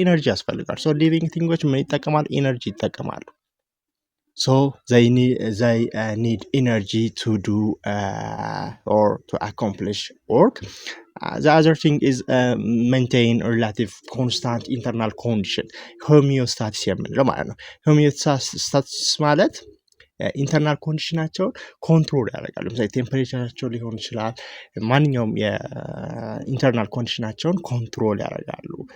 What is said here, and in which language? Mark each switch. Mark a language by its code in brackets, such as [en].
[am] ኤነርጂ ያስፈልጋል። ሊቪንግ ቲንጎች ምን ይጠቀማሉ? ኤነርጂ ይጠቀማሉ። [en] they need energy to do or to accomplish work. The other thing is maintain relative constant internal condition [am] homeostasis የምንለው ማለት ነው። homeostasis ማለት ኢንተርናል ኮንዲሽናቸውን ኮንትሮል ያደርጋሉ። ለምሳሌ ቴምፐሬቸራቸው ሊሆን ይችላል። ማንኛውም የኢንተርናል ኮንዲሽናቸውን ኮንትሮል ያደርጋሉ